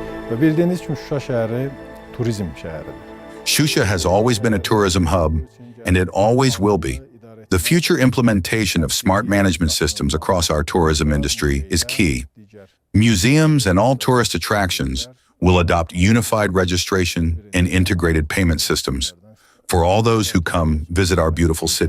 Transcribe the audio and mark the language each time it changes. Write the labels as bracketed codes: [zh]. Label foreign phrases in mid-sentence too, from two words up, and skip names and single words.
[az] Və bildiyiniz kimi Şuşa şəhəri turizm şəhəridir. [en] Shusha has always been a tourism hub, and it always will be. The future implementation of smart management systems across our tourism industry is key. Museums and all tourist attractions will adopt unified registration and integrated payment systems for all those who come visit our beautiful city.